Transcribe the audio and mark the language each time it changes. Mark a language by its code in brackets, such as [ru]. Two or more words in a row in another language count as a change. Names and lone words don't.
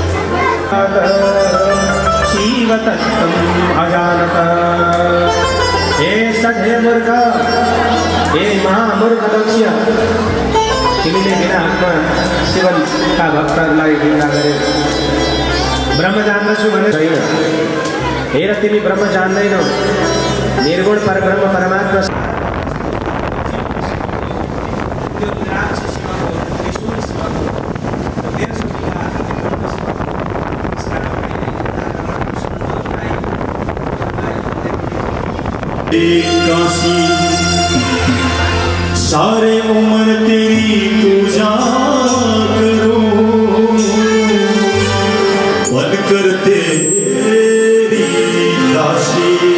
[sa] शिवतत्त्वम् अजानत [ne] हे सधे मूर्ख हे महामूर्ख दक्ष तिमीले बिना हकमा शिवका भक्तहरूलाई निन्दा गरे। ब्रह्म जान्दछु भने छैन। हेर तिमी ब्रह्म जान्दैनौ। निर्गुण परब्रह्म परमात्मा [hi] काशी सारे उम्र तेरी पूजा करो बन कर तेरी दासी।